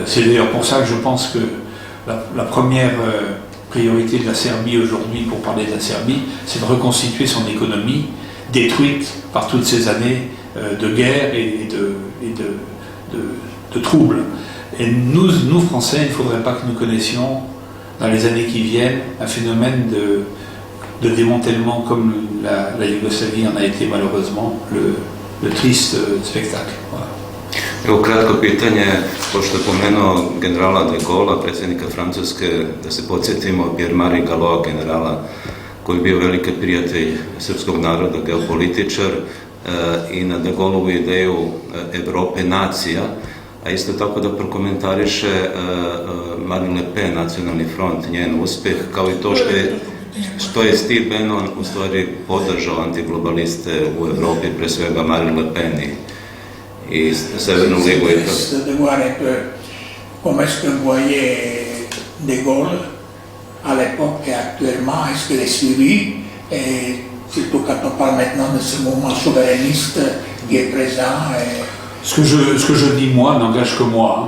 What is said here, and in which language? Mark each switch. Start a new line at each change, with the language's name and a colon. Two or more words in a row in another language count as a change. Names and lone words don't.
French: C'est d'ailleurs pour ça que je pense que la première priorité de la Serbie aujourd'hui, pour parler de la Serbie, c'est de reconstituer son économie détruite par toutes ces années de guerre et de troubles. Et nous, Français, il ne faudrait pas que nous connaissions, dans les années qui viennent, un phénomène de démantèlement comme la Yougoslavie en a été malheureusement le triste spectacle. Voilà.
Serbian: Evo kratko pitanje, pošto je pomenuo generala de Gaulle, predsjednika Francuske, da se podsjetimo Pierre-Marie Gallois, generala koji je bio veliki prijatelj srpskog naroda, geopolitičar, i na de Gaulleovu ideju Evrope nacija, a isto tako da prokomentariše Marine Le Pen, Nacionalni front, njen uspjeh, kao i to što je Steve Bannon u stvari podržao antiglobaliste u Evropi, pre svega Marine Le Pen i Severnu ligu.
French: De voir un peu comment est-ce que voyait de Gaulle à l'époque et actuellement, est-ce qu'il est suivi, et surtout quand on parle maintenant de ce mouvement souverainiste qui est présent. Ce que je dis moi n'engage que moi.